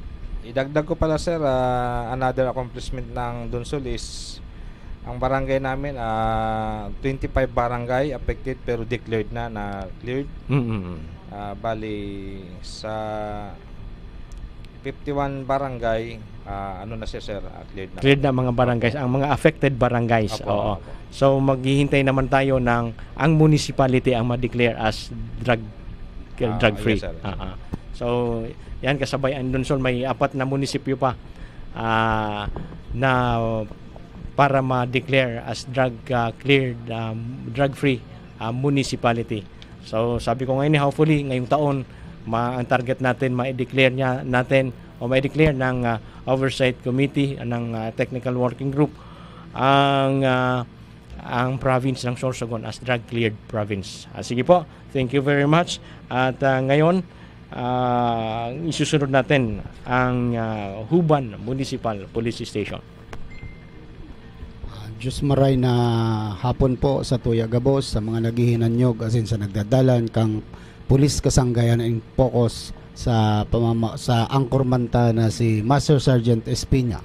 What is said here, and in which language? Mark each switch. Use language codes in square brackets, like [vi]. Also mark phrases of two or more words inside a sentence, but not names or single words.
[tl] Idagdag ko pala sir, [en] another accomplishment [tl] ng Dunsol is ang barangay namin, 25 barangay affected pero declared na cleared. Bali sa 51 barangay, na siya sir, cleared na. Cleared na mga barangays, ang mga affected barangays. Oo. So maghihintay naman tayo ng ang municipality ang ma-declare as [en] drug free. Yes, [tl] So yan, kasabay ang Dunsol may 4 na munisipyo pa na para ma-declare as [en] drug cleared, drug free municipality. [tl] So sabi ko ngayon, hopefully ngayong taon ang target natin ma-declare natin o ma-declare ng [en] oversight committee [tl] ng [en] technical working group [tl] ang province ng Sorsogon as [en] drug cleared province. [tl] Sige po, [en] thank you very much. [tl] At ngayon isusunod natin ang Huban Municipal Police Station. [bik] Diyos maray na hapon po sa Tuya Gabos, sa mga naghihinanyog asin sa nagdadalan kang pulis kasanggayan [en] in focus [bik] sa angkormanta na si Master Sergeant Espina.